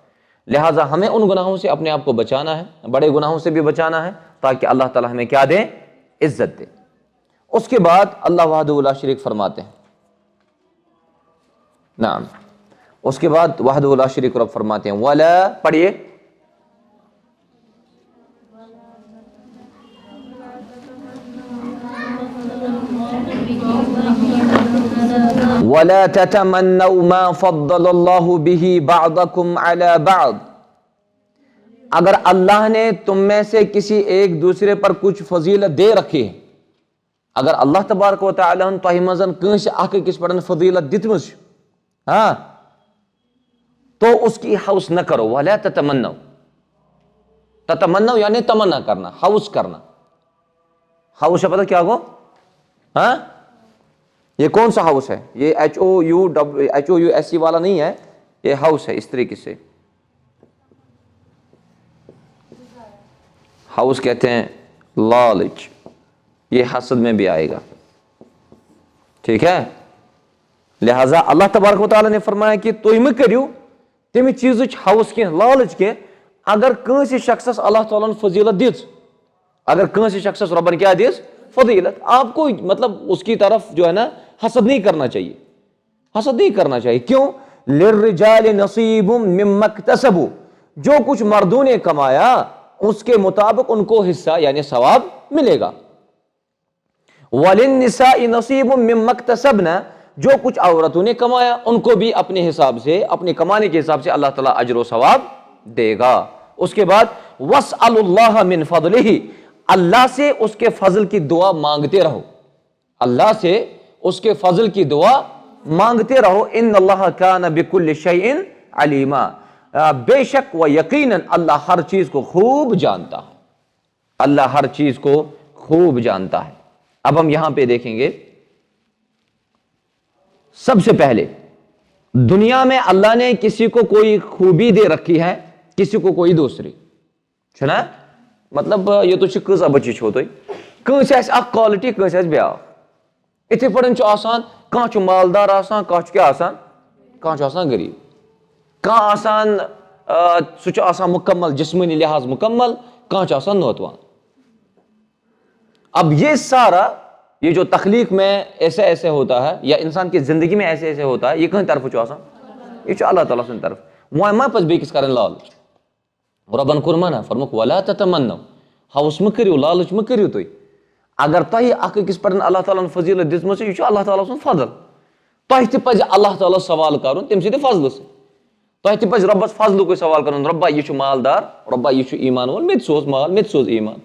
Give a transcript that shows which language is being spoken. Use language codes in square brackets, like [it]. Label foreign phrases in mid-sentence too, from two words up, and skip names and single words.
[ur] لہٰذا ہمیں ان گناہوں سے اپنے آپ کو بچانا ہے، بڑے گناہوں سے بھی بچانا ہے تاکہ اللہ تعالیٰ ہمیں کیا دے؟ عزت دے۔ اس کے بعد اللہ [ar] وحدہ لا شریک [ur] فرماتے ہیں، نعم، اس کے بعد [ar] وحدہ لا شریک [ur] رب فرماتے ہیں وَلَا، پڑھیے، [ar] وَلَا تَتَمَنَّوْا مَا فَضَّلَ اللَّهُ بِهِ بَعْضَكُمْ عَلَى بَعْضٍ، [ur] اگر اللہ نے تم میں سے کسی ایک دوسرے پر کچھ فضیلت دے رکھی ہے، اگر اللہ تبارک و تعالیٰ [ks] تۄہہِ منٛز کٲنٛسہِ اکھ أکِس پٮ۪ٹھ فضیلت دِژمٕژ چھِ ہاں [ur] تو اس کی حوث نہ کرو۔ [ar] وَلَا تَتَمَنَّوْا، [ur] تتمنّوا یعنی تمنا کرنا، حوث کرنا۔ حوث ہے پتہ کیا گو؟ ہاں یہ کون سا ہاؤس ہے؟ یہ HOUSE والا نہیں ہے، یہ ہاؤس ہے اس طریقے سے، ہاؤس کہتے ہیں لالچ، یہ حسد میں بھی آئے گا، ٹھیک ہے؟ لہٰذا اللہ تبارک و تعالیٰ نے فرمایا کہ [ks] تُہۍ مہٕ کٔرِو تمہِ چیٖزٕچ حوث کینٛہہ، لالچ کینٛہہ۔ اگر کٲنٛسہِ شخصس اللہ تعالیٰ ہن فضیلت دِژ، اگر کٲنٛسہِ شخصس ربن کیا دِژ؟ [ur] فضیلت، آپ کو مطلب اس کی طرف جو ہے نا حسد نہیں کرنا چاہیے، حسد نہیں کرنا چاہیے۔ کیوں؟ [ar] لِلرِّجَالِ نَصِیبٌ مِّمَّا اکْتَسَبُوا، [ur] جو کچھ مردوں نے کمایا اس کے مطابق ان کو حصہ یعنی ثواب ملے گا۔ [ar] وَلِلنِّسَاءِ نَصِیبٌ مِّمَّا اکْتَسَبْنَا، [ur] جو کچھ عورتوں نے کمایا ان کو بھی اپنے حساب سے، اپنے کمانے کے حساب سے اللہ تعالیٰ اجر و ثواب دے گا۔ اس کے بعد [ar] وَاسْأَلُوا اللَّهَ مِنْ فَضْلِهِ، [ur] اللہ سے اس کے فضل کی دعا مانگتے رہو، اللہ سے اس کے فضل کی دعا مانگتے رہو۔ [ar] ان اللہ کان بکل شیء علیما، [ur] بے شک و یقیناً اللہ ہر چیز کو خوب جانتا ہے، اللہ ہر چیز کو خوب جانتا ہے۔ اب ہم یہاں پہ دیکھیں گے، سب سے پہلے دنیا میں اللہ نے کسی کو کوئی خوبی دے رکھی ہے، کسی کو کوئی دوسری [ks] چھنا، مطلب یہ تو کۭژاہ بچی چھو تُہۍ، کٲنٛسہِ آسہِ اکھ کوالٹی کٲنٛسہِ آسہِ بیٛاکھ، اِتھے پٲٹھۍ چھُ آسان کانٛہہ چھُ مالدار آسان، کانٛہہ چھُ کیٛاہ آسان، کانٛہہ چھُ آسان غریب، کانٛہہ آسان سُہ چھُ آسان مکمل جسمٲنی لحاظ مکمل، کانٛہہ چھُ آسان نوتوان۔ [ur] اب یہ سارا یہ جو تخلیق میں ایسے ایسے ہوتا ہے یا انسان کی زندگی میں ایسے ایسے ہوتا ہے، [ks] یہ کہاں طرف چھُ آسان، یہ چھُ اللہ تعالیٰ سٕنٛدِ طرف۔ وۄنۍ ما پَزِ بیٚکِس کَرٕنۍ لالٕچ، رۄبن کوٚر منع، فرمووُکھ [ar] وَلَا تَتَمَنَّوْا، [ks] ہوس مہٕ کٔرِو، لالٕچ مہٕ کٔرِو تُہۍ۔ اگر تۄہہِ اکھ أکِس پٮ۪ٹھ اللہ تعالیٰ ہن فضیٖلت دِژمٕژ چھِ، یہِ چھُ اللہ تعالیٰ سُنٛد فضل، تۄہہِ تہِ پَزِ اللہ تعالیٰ سوال کَرُن تٔمۍ سٕنٛدِ فضلہٕ سۭتۍ، تۄہہِ تہِ پَزِ رۄبَس فضلُکُے سوال کَرُن، رۄبا یہِ چھُ مالدار، رۄبا یہِ چھُ ایٖمان وول، مےٚ تہِ سوز مال، مےٚ تہِ سوز ایٖمان۔